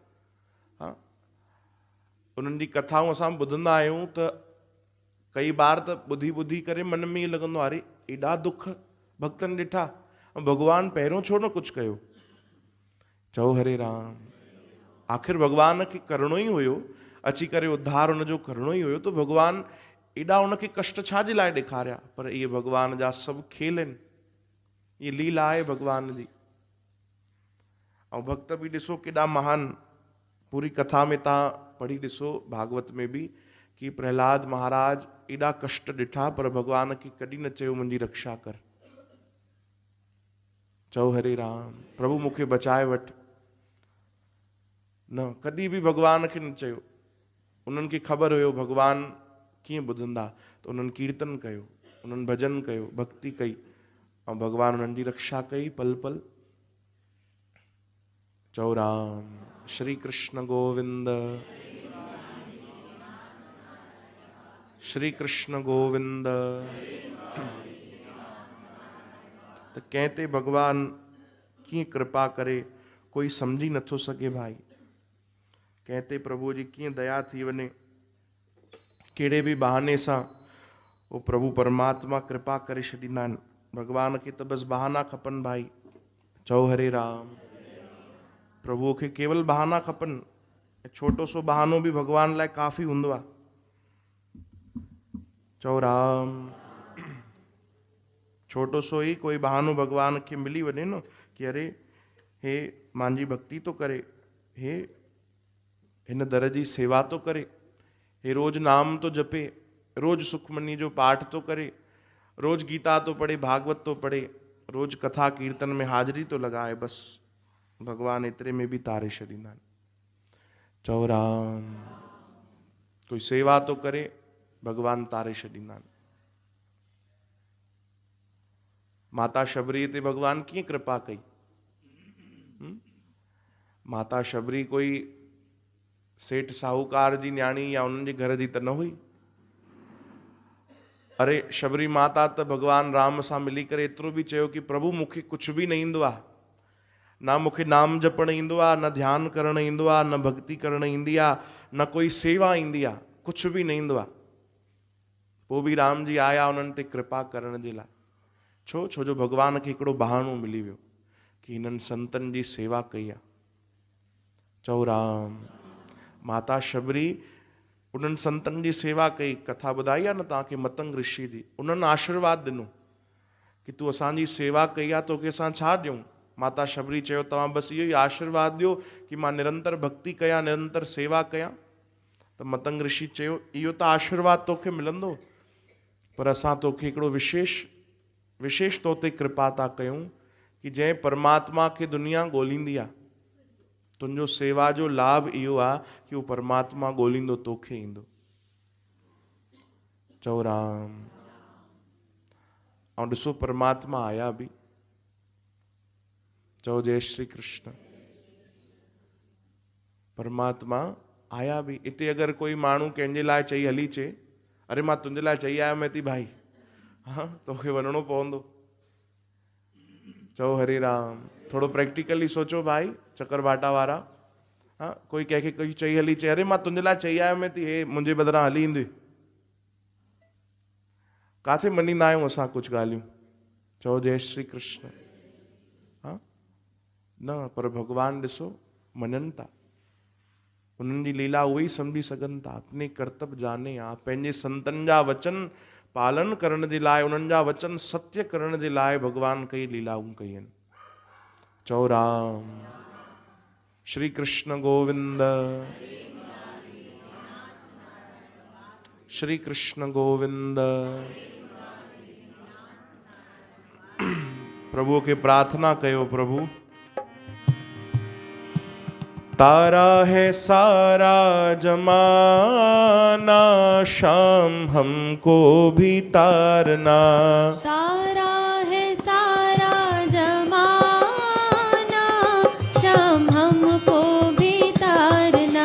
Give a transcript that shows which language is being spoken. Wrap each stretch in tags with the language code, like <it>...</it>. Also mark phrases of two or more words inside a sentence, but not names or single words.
<sd>उन्हनि जी कथाऊं असां ॿुधंदा आहियूं त कई बार त ॿुधी ॿुधी करे मन में ईअं लॻंदो आहे अरे एॾा दुख भक्तनि ॾिठा, ऐं भगवान पहिरियों छो न कुझु कयो? चओ हरे राम। आख़िर भगवान खे करिणो ई हुयो, अची करे उद्धार हुनजो करिणो ई हुयो, त भगवान एॾा उनखे कष्ट छा जे लाइ ॾेखारिया? पर इहे भगवान जा सभु खेल आहिनि, इहे लीला आहे भगवान जी। ऐं भक्त बि ॾिसो केॾा महान, पूरी कथा में तव्हां पढ़ी ॾिसो भागवत में बि कि प्रहलाद महाराज एॾा कष्ट ॾिठा पर भगवान खे कॾहिं न चयो मुंहिंजी रक्षा कर। चओ हरे राम। प्रभु मूंखे बचाए वठि, न कॾहिं बि भगवान खे न चयो। उन्हनि खे ख़बर हुयो भगवान कीअं ॿुधंदा, त उन्हनि कीर्तन कयो, उन्हनि भजन कयो, भक्ति कई, ऐं भगवान उन्हनि जी रक्षा कई पल पल। चओ राम। श्री कृष्ण गोविंद, श्री कृष्ण गोविंद। त कंहिं ते भगवान कीअं कृपा करे कोई सम्झी नथो सघे भाई। कंहिं ते प्रभु जी कीअं दया थी वञे, कहिड़े बि बहाने सां वो प्रभु परमात्मा कृपा करे छॾींदा आहिनि। भगवान खे त बसि बहाना खपनि भाई। चओ हरे राम। प्रभुअ खे केवल बहाना खपनि, छोटो सो बहानो बि भगवान लाइ काफ़ी हूंदो आहे। चओ राम। छोटो सो ही कोई बहानो भगवान खे मिली वञे न कि अरे हे मुंहिंजी भक्ति तो करे, हे हिन दर जी सेवा तो करे, हे रोज नाम तो जपे, रोज सुखमनी जो पाठ तो करे, रोज गीता तो पढ़े, भागवत तो पढ़े, रोज कथा कीर्तन में हाजिरी तो लगाए, बस भगवान एतिरे में बि तारे छॾींदा आहिनि। चओ राम। कोई सेवा तो करे, भगवान तारे छॾींदा आहिनि। माता शबरी ते भगवान कीअं कृपा कई? माता शबरी कोई सेठ साहूकार जी न्याणी या उन्हनि जे घर जी त न हुई। अरे शबरी माता त भगवान राम सां मिली करे एतिरो बि चयो कि प्रभु मूंखे कुझु बि न ईंदो आहे, न मूंखे नाम जपणु ईंदो आहे, न ध्यानु करणु ईंदो आहे, न भक्ति करणु ईंदी आहे, न कोई सेवा ईंदी आहे, कुझु बि न ईंदो आहे। पोइ बि राम जी आया उन्हनि ते कृपा करण जे लाइ। छो जो भगवान खे हिकिड़ो बहानो मिली वियो कि हिननि संतनि जी सेवा कई आहे। चओ राम। माता शबरी उन्हनि संतनि जी सेवा कई, कथा ॿुधाई आहे न तव्हांखे मतंग ऋषि जी। उन्हनि आशीर्वाद ॾिनो कि तूं असांजी सेवा कई आहे, तोखे असां छा ॾियूं? माता शबरी चयो तव्हां बसि इहो ई आशीर्वाद ॾियो कि मां निरंतर भक्ति कयां, निरंतर सेवा कयां। त मतंग ऋषि चयो इहो त आशीर्वाद तोखे मिलंदो, पर असां तोखे हिकिड़ो विशेष तो ते कृपा था कयूं कि जंहिं परमात्मा खे दुनिया ॻोल्हींदी आहे, तुंहिंजो सेवा जो लाभ इहो आहे कि उहो परमात्मा ॻोल्हींदो तोखे ईंदो। चओ राम। ऐं ॾिसो परमात्मा आया बि। चओ जय श्री कृष्ण। परमात्मा आया बि। इते अगरि कोई माण्हू कंहिंजे लाइ चई हली अचे, अरे मां तुंहिंजे लाइ चई आयो मैं थी भाई, हाँ तोखे वञिणो पवंदो। चओ हरे राम। थोड़ो प्रैक्टिकली सोचो भाई, चक्कर बाटा वारा। हाँ कोई कंहिंखे कोई चई हली अचे, अरे मां तुंहिंजे लाइ चई आयो मैं थी, हे मुंहिंजे बदिरां हली ईंदी। काथे मञींदा आहियूं असां कुझु ॻाल्हियूं। चओ जय श्री कृष्ण। हाँ न, पर भगवान ॾिसो मञनि था। उन्हनि जी लीला उहे ई सम्झी सघनि था।</sd> <hi>अपने कर्तव्य जाने आ।</hi> <sd>पंहिंजे संतनि जा वचन पालन करण जे लाइ, उन्हनि जा वचन सत्य करण जे लाइ भगवान कई लीलाऊं कई आहिनि। चओ राम। श्री कृष्ण गोविंद। श्री कृष्ण गोविंद। प्रभु के प्रार्थना कयो।</sd> <hi>प्रभु तारा है सारा जमाना, शाम हमको भी तारना। तारा है सारा जमाना, शाम हमको भी तारना।</hi>